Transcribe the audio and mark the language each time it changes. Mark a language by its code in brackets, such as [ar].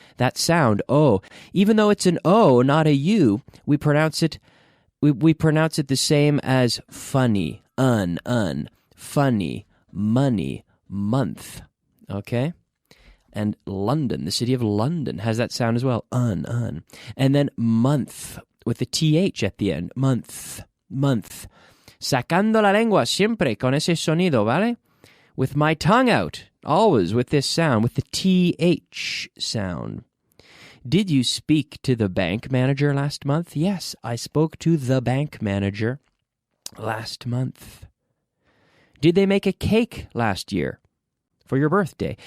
[en] That sound, O, even though it's an O, not a U, we pronounce it the same as funny, funny, money, month, okay? And London, the city of London, has that sound as well, un. And then month, with the TH at the end, month. [es] Sacando la lengua siempre con ese sonido, ¿vale? [en] With my tongue out, always with this sound, with the TH sound. Did you speak to the bank manager last month? Yes, I spoke to the bank manager last month. Did they make a cake last year for your birthday?